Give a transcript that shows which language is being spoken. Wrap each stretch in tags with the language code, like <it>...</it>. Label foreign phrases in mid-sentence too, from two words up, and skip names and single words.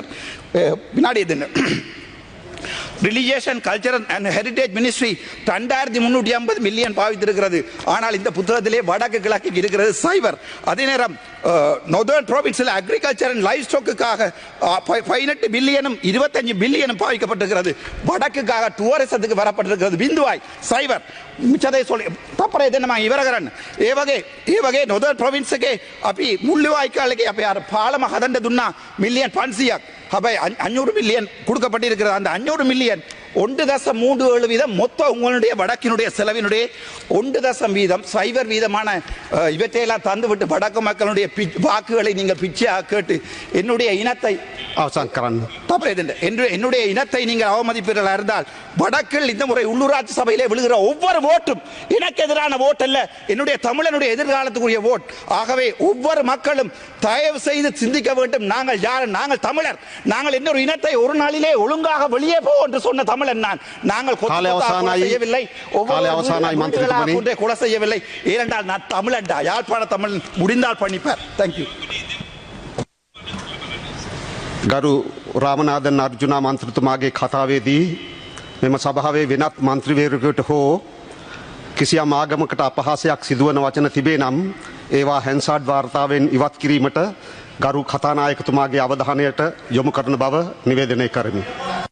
<ta>பின்னாடி இது</ta> <en>religious and cultural and heritage ministry</en> <ta>2350 மில்லியன் பாவித்திருக்கிறது. ஆனால் இந்த புத்தகத்திலே வடக்கு கிழக்கு இருக்கிறது 0. அதே நேரம்</ta> <en>northern province agriculture and life stock</en> <ta>18 பில்லியனும் 25 பில்லியனும் பாவிக்கப்பட்டிருக்கிறது. வடக்குக்காக டூரிசத்துக்கு வரப்பட்டிருக்கிறது பிந்துவாய் 0. மிச்சதை சொல்லி</ta> <si>තපරේ දෙන්නම ඉවර කරන්න. ඒ වගේ</si> <en>northern province</en> <si>එකේ අපි මුල්ලිවාய்க்காலுக்கு අපි අර පාලම හදන්න දුන්නා මිලියන් 500ක්.</si> <ta>හැබැයි 500 மில்லியன் கொடுக்கப்பட்டிருக்கிறது. அந்த 500 மில்லியன் 1.37 வீதம் மொத்த உங்களுடைய வடக்கினுடைய செலவினுடைய 1 வீதமான இவற்றையெல்லாம் தந்துவிட்டு வடக்கு மக்களுடைய வாக்குகளை நீங்கள் பிச்சையாக கேட்டு என்னுடைய இனத்தை</ta> <si>අවසන් කරන්න.</si> <ta>என்னுடைய இனத்தை நீங்கள் அவமதிப்பீர்களா இருந்தால் வடக்கில் இந்த முறை உள்ளூராட்சி சபையிலே விழுகிற ஒவ்வொரு ஓட்டும் எனக்கு எதிரான ஓட் அல்ல, என்னுடைய தமிழனுடைய எதிர்காலத்துக்குரிய ஓட். ஆகவே ஒவ்வொரு மக்களும் தயவு செய்து சிந்திக்க வேண்டும். நாங்கள் யார்? நாங்கள் தமிழர். நாங்கள் இன்னொரு இனத்தை ஒரு நாளிலே ஒழுங்காக வெளியே போ என்று சொன்ன தமிழன் நான். நாங்கள் செய்யவில்லை, கொலை செய்யவில்லை. ஏனென்றால் நான் தமிழன்டா, யாழ்ப்பாண தமிழ் முடிந்தால் பண்ணிப்பார். தேங்க்யூ.</ta> <si>ගරු රාමනාදන් අර්ජුනා මන්ත්‍රතුමාගේ කතාවේදී මෙම සභාවේ වෙනත් මන්ත්‍රීවරයෙකුට හෝ කිසියම් ආගමකට අපහාසයක් සිදුවන වචන තිබේ නම් ඒවා හැන්සාඩ් වාර්තාවෙන් ඉවත් කිරීමට ගරු කතානායකතුමාගේ අවධානයට යොමු කරන බව නිවේදනය කරමි.</si>